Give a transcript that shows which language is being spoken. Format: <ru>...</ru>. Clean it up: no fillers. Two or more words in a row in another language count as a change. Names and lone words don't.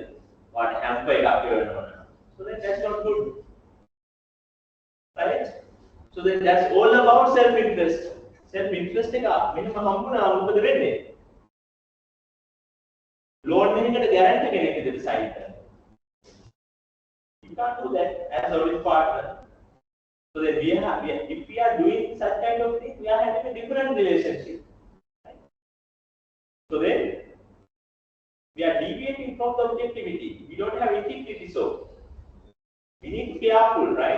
<si>වාට hamper එකක් දෙනවා.</si> <en>So then that's not good. Right? So then that's all about self-interest.</en> <si>Self-interest එක මෙන්න හම්බුනා මොකද වෙන්නේ? loan එකකට guarantee කෙනෙක් විදිහට sign කරනවා.</si> <en>You can't do that as a audit partner. So then if we are doing such kind of thing, we are having a different relationship. Right? So then we are deviating from the objectivity. We don't have integrity, so we need to be careful, right?</en>